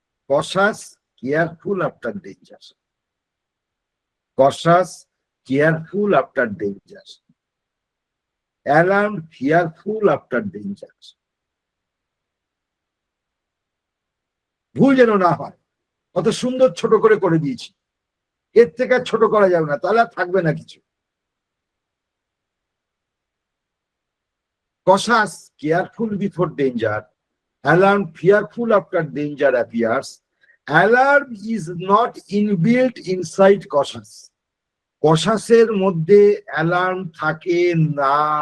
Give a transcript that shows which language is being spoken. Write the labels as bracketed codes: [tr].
[en] Cautious, careful after danger, cautious, careful after danger, alarm fearful after danger. [bn] ভুল যেন না হয়, কত সুন্দর ছোট করে করে দিয়েছি, এর থেকে আর ছোট করা যাবে না, তাহলে আর থাকবে না কিছু। [en] Cautious, careful before danger. Alarm, fearful after danger appears. Alarm is not inbuilt inside cautious. [bn] Cautious এর মধ্যে অ্যালার্ম থাকে না।